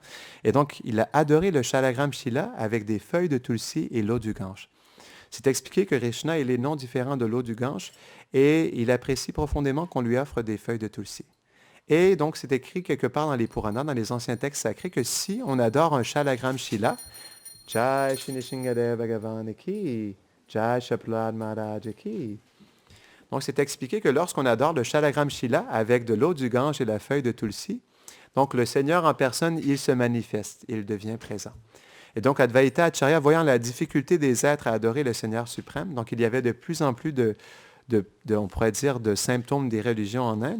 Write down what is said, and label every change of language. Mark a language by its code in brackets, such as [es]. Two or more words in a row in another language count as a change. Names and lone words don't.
[fr] Et donc, il a adoré le Shalagram Shila avec des feuilles de Tulsi et l'eau du Gange. C'est expliqué que Krishna, il est non différent de l'eau du Gange et il apprécie profondément qu'on lui offre des feuilles de Tulsi. Et donc, c'est écrit quelque part dans les Puranas, dans les anciens textes sacrés, que si on adore un Shalagram Shila, [hi] Jai Shri Nishingadev Bhagavan Ki, Jai Shaplad Maharaj Ki. [fr] Donc, c'est expliqué que lorsqu'on adore le Shalagram Shila avec de l'eau du Gange et la feuille de Tulsi, donc le Seigneur en personne, il se manifeste, il devient présent. Et donc, Advaita Acharya, voyant la difficulté des êtres à adorer le Seigneur suprême, donc il y avait de plus en plus on pourrait dire, de symptômes des religions en Inde.